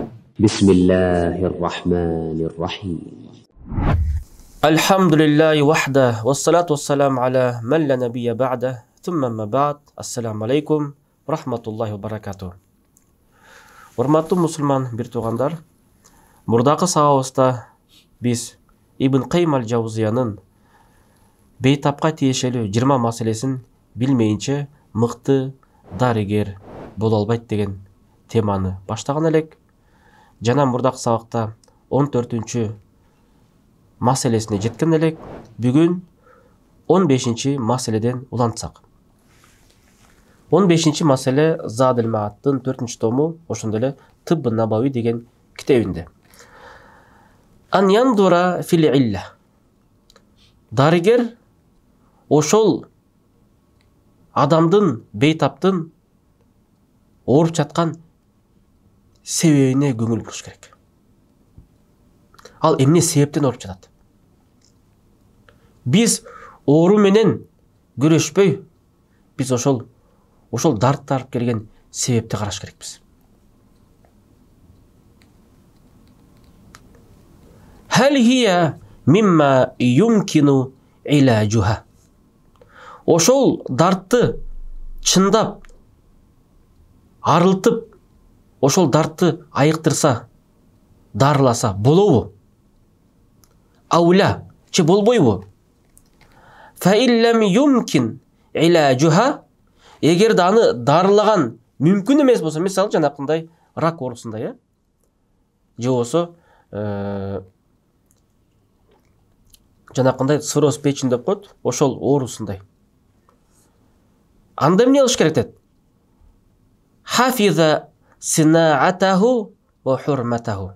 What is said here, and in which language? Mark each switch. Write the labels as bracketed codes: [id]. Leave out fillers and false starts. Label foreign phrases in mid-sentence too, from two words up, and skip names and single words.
[ar] بسم الله الرحمن الرحيم. الحمد لله وحده والصلاة والسلام على من لا نبي بعده ثم أما بعد. السلام عليكم ورحمة الله وبركاته. [ky] Урматтуу мусулман бир туугандар, мурдакы сабагыбызда биз Ибн Кайым аль-Жаузиянын бейтапка тиешелүү 20 маселесин билмейинче мыкты дарыгер боло албайт деген теманы баштаган элек. Жана мурдакы сабакта 14-чү маселесине жеткен элек. Бүгүн 15-чи маселеден улантсак. 15-чи маселе Задыл Мааттын 4-чү тому, ошондой эле Тибб Набави деген китебинде. [ar] أن ينظر في العلة. [ky] Дарыгер ошол адамдын, бейтаптын ооруп жаткан себебине көңүл буруш керек. Ал эмне себептен ооруп жатат? Биз оору менен күрөшпөй, биз ошол дартты алып келген себепти караш керекпиз. [ar] هل هي مما يمكن علاجها. [ky] Ошол дартты чындап, арылтып, ошол дартты айыктырса, дарыласа болобу? Аула, че болбойбу? [ar] فإن لم يمكن علاجها. [ky] Эгер да аны дарылаган мүмкүн эмес болсо, мисалы жанакындай рак оорусундай, же болсо жанакындай [ru] цирроз печени [ky] деп коет, ошол оорусундай. Анда эмне кылыш керек дейт? [ar] حفظ صناعته وحرمته.